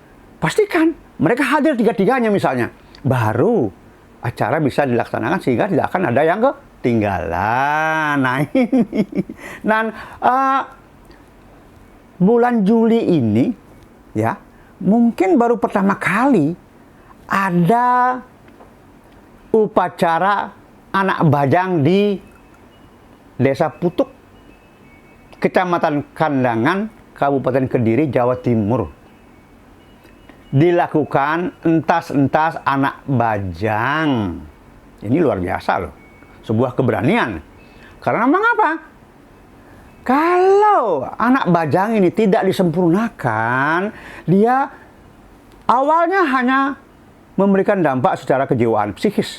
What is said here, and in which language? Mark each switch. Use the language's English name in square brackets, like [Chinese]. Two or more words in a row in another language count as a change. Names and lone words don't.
[Indonesian] Pastikan mereka hadir 3-3-nya misalnya. Baru acara bisa dilaksanakan sehingga tidak akan ada yang ketinggalan. Nah ini. Dan bulan Juli ini ya mungkin baru pertama kali ada upacara anak bajang di Desa Putuk, Kecamatan Kandangan, Kabupaten Kediri, Jawa Timur. Dilakukan entas-entas anak bajang. Ini luar biasa loh. Sebuah keberanian. Karena memang apa? Kalau anak bajang ini tidak disempurnakan, dia awalnya hanya memberikan dampak secara kejiwaan psikis.